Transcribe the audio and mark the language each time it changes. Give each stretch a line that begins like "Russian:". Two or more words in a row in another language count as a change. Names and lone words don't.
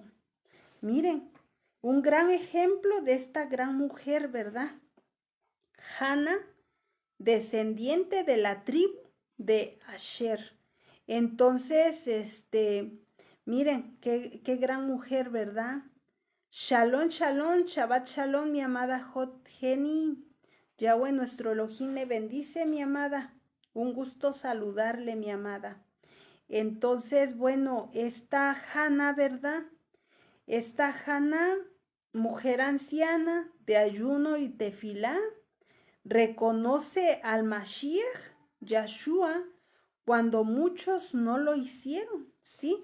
Spanish: Miren, un gran ejemplo de esta gran mujer, ¿verdad? Hannah, descendiente de la tribu de Asher. Entonces, miren, qué gran mujer, ¿verdad?
Hebrew: שלום, שלום, שבת שלום,
Spanish: mi amada Hot Geni. Yahweh nuestro Elohim le bendice, mi amada. Un gusto saludarle, mi amada. Entonces, bueno, esta Hannah, ¿verdad? Esta Hannah, mujer anciana de ayuno y tefilá, reconoce al Mashiach, Yahshua, cuando muchos no lo hicieron, ¿sí?